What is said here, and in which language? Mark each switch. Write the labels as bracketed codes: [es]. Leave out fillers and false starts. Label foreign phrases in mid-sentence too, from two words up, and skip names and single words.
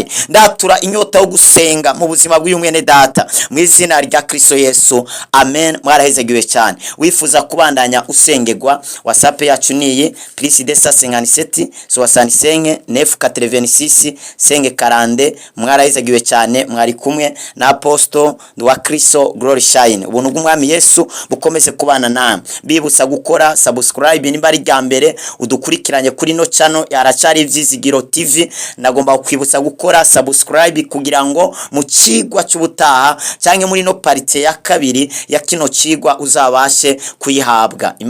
[rn] Ndatura inyota yo gusenga mu buzima bw'uyu mwene data mu izina rya Kristo Yesu, amen. Mwarahezegiwe cyane. Wifuza kubandanya usengerwa, WhatsApp yacu niyi +257 65 986 540. Mwarahezegiwe cyane. Mwari kumwe na Apostle wa Kristo Glory Shine. Ubuntu bw'Umwami Yesu bukomeze kubana namwe. Bibutsa gukora subscribe nimba ari rya mbere udukurikiranye kuri no channel yaracari Ivyizigiro TV. Nagomba kukwibutsa gukora subscribe kugira ngo mu cigwa cy'ubutaha cyangwa muri no parite ya kabiri ya kino cigwa uzabashe kuyihabwa.